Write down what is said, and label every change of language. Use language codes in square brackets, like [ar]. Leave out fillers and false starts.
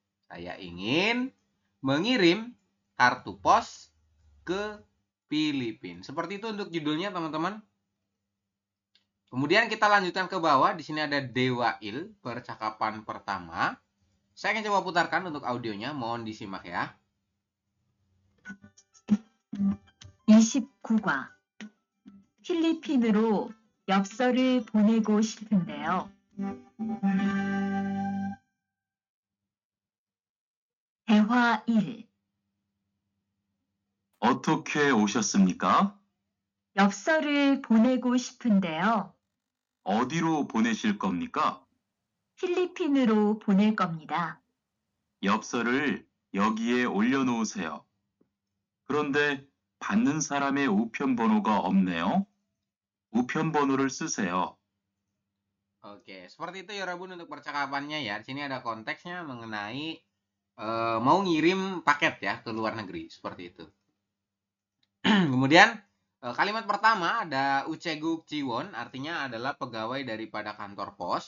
[id] Saya ingin mengirim kartu pos ke Filipina. Seperti itu untuk judulnya, teman-teman. Kemudian kita lanjutkan ke bawah. Di sini ada Dewa Il, percakapan pertama. Saya akan coba putarkan untuk audionya. Mohon disimak ya. [ko] 29과 필리핀으로 엽서를 보내고 싶은데요. 대화 1. 어떻게 오셨습니까? 엽서를 보내고 싶은데요. 어디로 보내실 겁니까? 필리핀으로 보낼 겁니다. 엽서를 여기에 올려놓으세요. 그런데 받는 사람의 우편번호가 없네요. 우편번호를 쓰세요. [id] Oke, seperti itu ya Rabun untuk percakapannya ya. Di sini ada konteksnya mengenai mau ngirim paket ya ke luar negeri. Seperti itu. Kemudian kalimat pertama ada Ucheguk Jiwon, artinya adalah pegawai daripada kantor pos.